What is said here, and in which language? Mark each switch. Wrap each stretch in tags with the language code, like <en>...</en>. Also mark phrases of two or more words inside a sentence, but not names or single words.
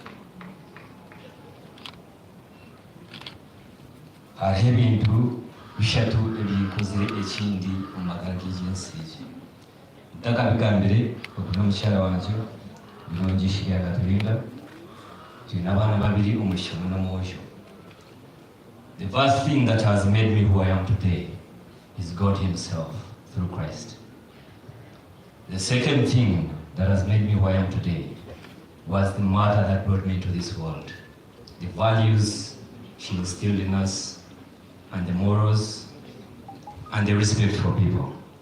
<nyn>Hariho ebintu bishatu ebinkozire ekindi omu magara g'ensi egi ntakabigambire oku n'omukyala wangye birungi ishirya Hatulinda twine abaana babiri omushoma n'omwojo.</nyn> <en>The first thing that has made me who I am today is God Himself through Christ. The second thing that has made me who I am today was the mother that brought me to this world. The values she instilled in us, and the morals, and the respect for people.</en>